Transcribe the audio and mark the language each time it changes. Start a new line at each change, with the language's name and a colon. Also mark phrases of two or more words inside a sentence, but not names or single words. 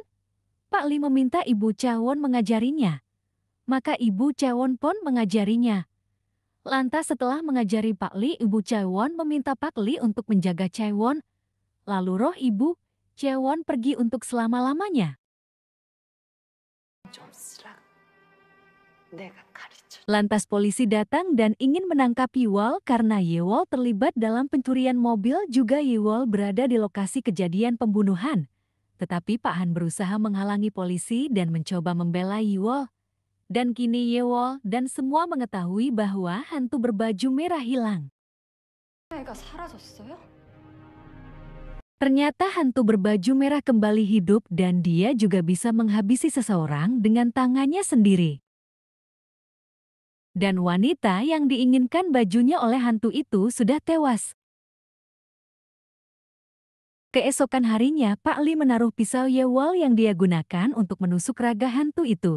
Indonesian: Pak Li meminta Ibu Chawon mengajarinya. Maka Ibu Chawon pun mengajarinya. Lantas setelah mengajari Pak Li, Ibu Chawon meminta Pak Li untuk menjaga Chawon. Lalu roh Ibu Chawon pergi untuk selama-lamanya.
Korean: 좀 쓰라. 내가 가르쳐.
Indonesian: Lantas polisi datang dan ingin menangkap Yewol karena Yewol terlibat dalam pencurian mobil, juga Yewol berada di lokasi kejadian pembunuhan. Tetapi Pak Han berusaha menghalangi polisi dan mencoba membela Yewol. Dan kini Yewol dan semua mengetahui bahwa hantu berbaju merah hilang.
Korean: 애가 사라졌어요?
Indonesian: Ternyata hantu berbaju merah kembali hidup dan dia juga bisa menghabisi seseorang dengan tangannya sendiri. Dan wanita yang diinginkan bajunya oleh hantu itu sudah tewas. Keesokan harinya, Pak Li menaruh pisau Yewol yang dia gunakan untuk menusuk raga hantu itu.